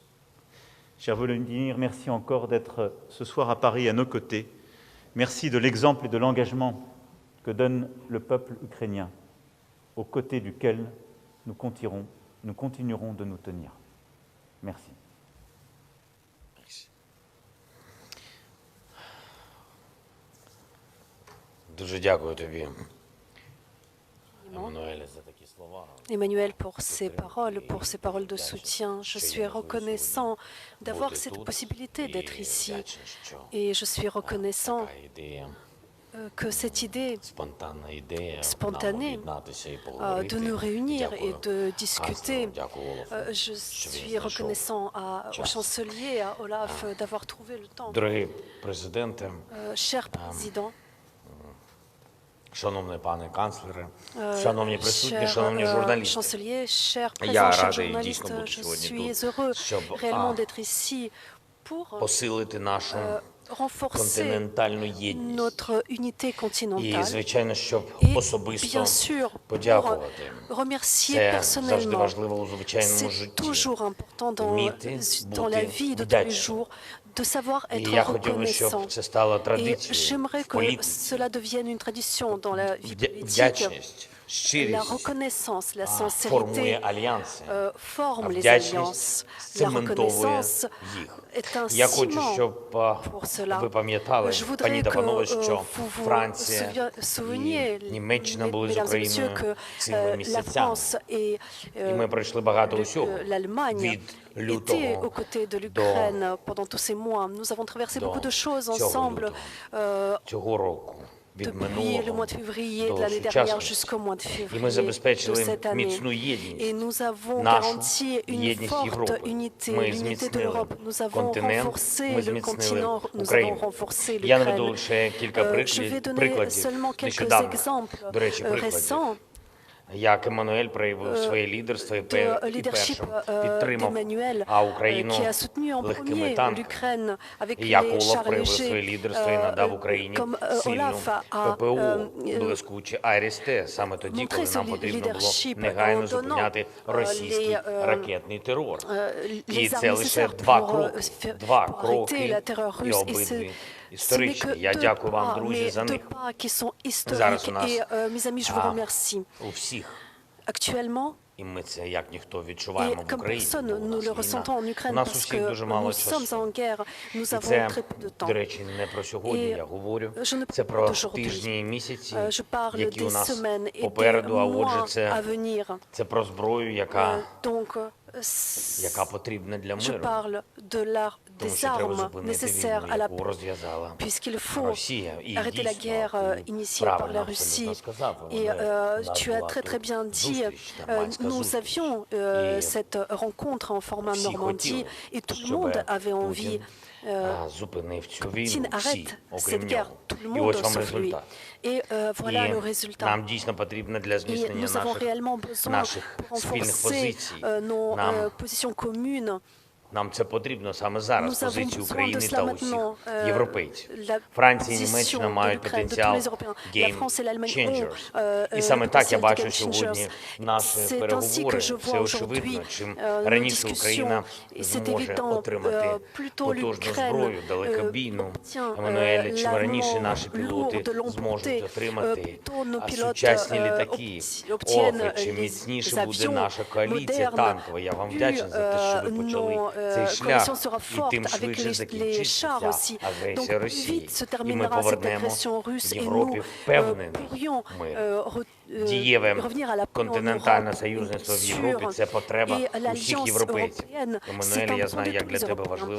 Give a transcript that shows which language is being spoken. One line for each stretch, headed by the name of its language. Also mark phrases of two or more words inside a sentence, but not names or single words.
French: Cher Volodymyr, merci encore d'être ce soir à Paris à nos côtés. Merci de l'exemple et de l'engagement que donne le peuple ukrainien, aux côtés duquel nous continuerons de nous tenir. Merci.
Ukrainian: Дуже дякую тобі, Еммануеле, за такі слова.
French: Emmanuel, pour ces paroles de soutien. Je suis reconnaissant d'avoir cette possibilité d'être ici et je suis reconnaissant que cette idée spontanée de nous réunir et de discuter, je suis reconnaissant au chancelier, à Olaf, d'avoir trouvé le temps.
Ukrainian: Дорогі президенте,
French: Cher président,
Ukrainian: шановний пане канцлере, шановні присутні, шановні журналісти.
French: chancelier, cher
Ukrainian: Я
French: président, cher
Ukrainian: радий дійсно
French: journaliste,
Ukrainian: бути
French: je
Ukrainian: сьогодні
French: suis
Ukrainian: тут,
French: heureux
Ukrainian: щоб
French: réellement d'être ici pour
Ukrainian: посилити нашу
French: renforcer
Ukrainian: континентальну єдність.
French: notre unité
Ukrainian: І,
French: continentale
Ukrainian: звичайно, щоб
French: et
Ukrainian: особисто
French: bien sûr pour
Ukrainian: подякувати.
French: remercier
Ukrainian: Це завжди
French: personnellement.
Ukrainian: важливо у звичайному
French: C'est
Ukrainian: житті.
French: toujours important
Ukrainian: Вміти
French: dans la
Ukrainian: бути
French: vie de tous les
Ukrainian: вдячним.
French: jours de savoir
Ukrainian: І
French: être
Ukrainian: я хотів би, щоб
French: reconnaissant.
Ukrainian: це стало
French: Et
Ukrainian: традицією
French: j'aimerais
Ukrainian: в
French: que
Ukrainian: політиці.
French: cela devienne une tradition dans la vie politique.
Ukrainian: Вдячність,
French: La
Ukrainian: щирість
French: reconnaissance, la
Ukrainian: формує
French: sincérité
Ukrainian: альянси.
French: forment les
Ukrainian: Вдячність
French: alliances. La
Ukrainian: цементовує
French: reconnaissance
Ukrainian: їх.
French: est un
Ukrainian: Я хочу,
French: ciment
Ukrainian: щоб
French: pour cela.
Ukrainian: ви пам'ятали,
French: Je voudrais
Ukrainian: пані та
French: que
Ukrainian: панове, що
French: vous vous
Ukrainian: Франція
French: souveniez,
Ukrainian: і Німеччина були з
French: mesdames et messieurs,
Ukrainian: Україною
French: que
Ukrainian: цими
French: la
Ukrainian: місяцями.
French: France et
Ukrainian: І ми пройшли багато усього.
French: l'Allemagne
Ukrainian: Від
French: étaient aux
Ukrainian: лютого
French: côtés de l'Ukraine pendant tous ces mois. Nous avons traversé beaucoup de choses ensemble
Ukrainian: цього року, від
French: depuis le
Ukrainian: минулого
French: mois de février de
Ukrainian: до
French: l'année dernière
Ukrainian: сучасності.
French: jusqu'au mois de
Ukrainian: І ми
French: février de
Ukrainian: забезпечили
French: cette année.
Ukrainian: міцну
French: Et
Ukrainian: єдність,
French: nous avons
Ukrainian: нашу
French: garanti une
Ukrainian: єдність
French: forte
Ukrainian: Європи.
French: unité,
Ukrainian: Ми
French: l'unité de
Ukrainian: зміцнили
French: l'Europe. Nous avons
Ukrainian: континент,
French: renforcé
Ukrainian: ми
French: le
Ukrainian: зміцнили
French: continent, nous avons
Ukrainian: Україну.
French: renforcé
Ukrainian: Я наведу
French: l'Ukraine.
Ukrainian: лише кілька
French: Je vais donner
Ukrainian: прикладів.
French: seulement quelques
Ukrainian: Нещодавно,
French: exemples
Ukrainian: до речі, прикладів.
French: récents
Ukrainian: Як Еммануель проявив своє лідерство і
French: de
Ukrainian: першим
French: leadership
Ukrainian: підтримав
French: d'Emmanuel,
Ukrainian: Україну
French: qui a soutenu en
Ukrainian: легкими
French: premier
Ukrainian: танками.
French: l'Ukraine avec
Ukrainian: І як
French: les
Ukrainian: Олаф
French: chars
Ukrainian: проявив своє
French: légers,
Ukrainian: лідерство і надав Україні
French: comme
Ukrainian: сильну
French: Olaf a
Ukrainian: ППО, блискуче АРСТ, саме тоді, коли
French: montré
Ukrainian: нам
French: son
Ukrainian: потрібно було
French: leadership
Ukrainian: негайно
French: en donnant
Ukrainian: зупиняти російський
French: les,
Ukrainian: ракетний терор. І
French: les
Ukrainian: це
French: armes
Ukrainian: лише
French: nécessaires
Ukrainian: два
French: pour,
Ukrainian: кроки,
French: pour arrêter la terreur
Ukrainian: і
French: russe. Et
Ukrainian: обидві
French: ce n'est
Ukrainian: історичні.
French: que
Ukrainian: Я
French: deux
Ukrainian: дякую вам,
French: pas,
Ukrainian: друзі,
French: mais
Ukrainian: за
French: deux
Ukrainian: них.
French: pas qui sont
Ukrainian: Зараз
French: historiques.
Ukrainian: у нас,
French: Et mes amis, je vous remercie.
Ukrainian: У всіх.
French: Actuellement,
Ukrainian: І ми це як ніхто
French: et
Ukrainian: відчуваємо в
French: comme
Ukrainian: Україні.
French: personne,
Ukrainian: бо у
French: nous
Ukrainian: нас
French: le
Ukrainian: війна.
French: ressentons en
Ukrainian: У
French: Ukraine
Ukrainian: нас
French: parce
Ukrainian: усіх
French: que
Ukrainian: дуже мало
French: nous sommes
Ukrainian: часу.
French: en guerre, nous
Ukrainian: І
French: avons
Ukrainian: це,
French: très peu de
Ukrainian: до
French: temps.
Ukrainian: речі, не про сьогодні І я говорю.
French: je ne
Ukrainian: Це
French: parle
Ukrainian: про
French: d'aujourd'hui.
Ukrainian: тижні і місяці,
French: Je parle
Ukrainian: які у
French: des
Ukrainian: нас
French: semaines et des
Ukrainian: попереду, а отже,
French: mois à
Ukrainian: це,
French: venir.
Ukrainian: це про зброю, яка потрібна для
French: je
Ukrainian: миру.
French: parle
Ukrainian: Тому
French: des
Ukrainian: що треба
French: armes
Ukrainian: зупинити
French: nécessaires
Ukrainian: війну,
French: à la
Ukrainian: яку
French: paix,
Ukrainian: розв'язала
French: puisqu'il faut
Ukrainian: Росія. І
French: arrêter la
Ukrainian: дійсно,
French: guerre
Ukrainian: ти
French: initiée par
Ukrainian: правильно
French: la
Ukrainian: абсолютно
French: Russie.
Ukrainian: сказав,
French: Et
Ukrainian: у нас
French: tu as
Ukrainian: була
French: très
Ukrainian: тут
French: très bien dit,
Ukrainian: зустріч, нормандська
French: nous
Ukrainian: зустріч.
French: avions
Ukrainian: І
French: cette rencontre en format
Ukrainian: всі
French: Normandie
Ukrainian: хотіли,
French: et tout le
Ukrainian: щоб
French: monde avait envie
Ukrainian: Путін зупинив цю війну,
French: Poutine
Ukrainian: всі,
French: arrête
Ukrainian: окрім
French: cette
Ukrainian: нього.
French: guerre, tout le
Ukrainian: І
French: monde
Ukrainian: ось вам
French: sauf lui.
Ukrainian: результат.
French: Et voilà
Ukrainian: І
French: le résultat.
Ukrainian: нам дійсно потрібно для
French: Et
Ukrainian: зміцнення
French: nous avons réellement besoin
Ukrainian: наших
French: pour
Ukrainian: спільних
French: renforcer
Ukrainian: позицій.
French: nos
Ukrainian: Нам
French: positions communes.
Ukrainian: Нам це потрібно саме зараз,
French: Nous avons
Ukrainian: позицію
French: besoin de
Ukrainian: України
French: cela
Ukrainian: та
French: maintenant.
Ukrainian: усіх європейців.
French: La
Ukrainian: Франція і
French: position
Ukrainian: Німеччина
French: de
Ukrainian: мають
French: l'Ukraine, de tous
Ukrainian: потенціал
French: les Européens. La
English: game
French: France et l'Allemagne
English: changers.
French: ont
Ukrainian: І саме
French: le
Ukrainian: так я
French: potentiel de
Ukrainian: бачу
English: game
Ukrainian: сьогодні
English: changers.
Ukrainian: наші
French: C'est ainsi
Ukrainian: переговори.
French: que je
Ukrainian: Все
French: vois
Ukrainian: очевидно,
French: aujourd'hui
Ukrainian: чим
French: nos
Ukrainian: раніше Україна
French: discussions. Et c'est
Ukrainian: зможе
French: évident,
Ukrainian: отримати
French: plus tôt
Ukrainian: потужну
French: l'Ukraine
Ukrainian: зброю, далекобійну,
French: obtient
Ukrainian: Еммануель, чим раніше
French: l'armement
Ukrainian: наші пілоти
French: lourd de
Ukrainian: зможуть
French: l'emporter,
Ukrainian: отримати
French: plus tôt nos pilotes
Ukrainian: сучасні літаки.
French: obtiennent
Ukrainian: Ох, і чим
French: les
Ukrainian: міцніше буде
French: avions
Ukrainian: наша коаліція
French: modernes,
Ukrainian: танкова. Я вам вдячний за те, що ви
French: plus
Ukrainian: почали
French: nos coalition sera forte avec les chars aussi. Donc plus vite se terminera cette agression russe et nous pourrions revenir à la paix en Europe et l'Alliance européenne, c'est important de tous les Européens.